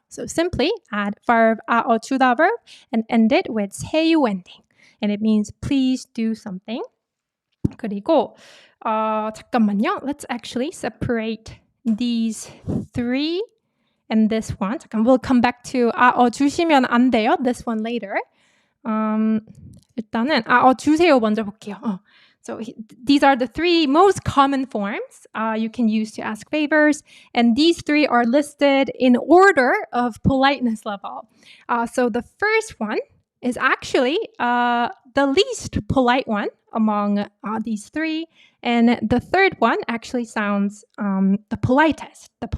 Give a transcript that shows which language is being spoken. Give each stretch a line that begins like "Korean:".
English: So simply add verb 주다 verb and end it with 세유 ending. And it means please do something.
Korean: 그리고 잠깐만요.
English: Let's actually separate these three and this one.
Korean: 잠깐,
English: we'll come back to 주시면 안 돼요. This one later.
Korean: 일단은 주세요 먼저 볼게요.
English: So these are the three most common forms you can use to ask favors, and these three are listed in order of politeness level. So the first one is actually the least polite one among these three, and the third one actually sounds the politest.